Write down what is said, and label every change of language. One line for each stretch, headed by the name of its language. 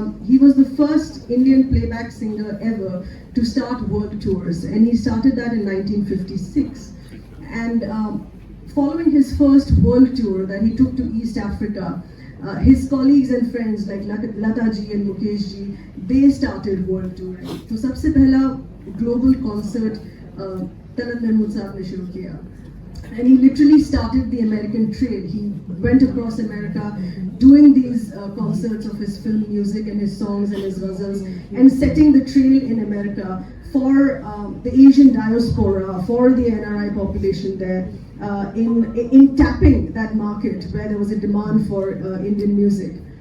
English: He was the first Indian playback singer ever to start world tours, and he started that in 1956. And following his first world tour that he took to East Africa, his colleagues and friends like Lata ji and Mukesh ji, they started world touring.
Hindi: So सबसे पहला global concert Talat Mahmood साहब ने शुरू किया.
English: And he literally started the American trail. He went across America doing these concerts of his film music and his songs and his ghazals, and setting the trail in America for the Asian diaspora, for the NRI population there, in tapping that market where there was a demand for Indian music.